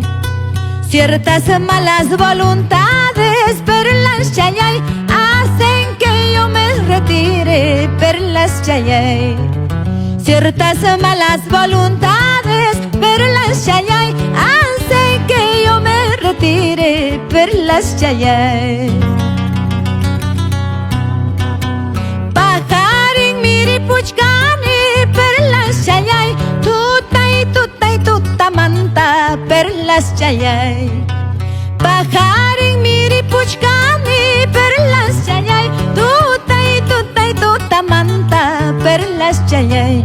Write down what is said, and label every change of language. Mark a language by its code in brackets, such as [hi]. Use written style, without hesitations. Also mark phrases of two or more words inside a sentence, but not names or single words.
[es] Ciertas malas voluntades, perlas Chayay, hacen que yo me retire, perlas Chayay. Ciertas malas voluntades, perlas Chayay, hacen que yo me retire, perlas Chayay. [qu] Pajarin miripuchkani, perlas Chayay, tutay tutamanta, perlas Chayay. Pajarin miripuchkani, perlas Chayay, tutay tutamanta, perlas Chayay.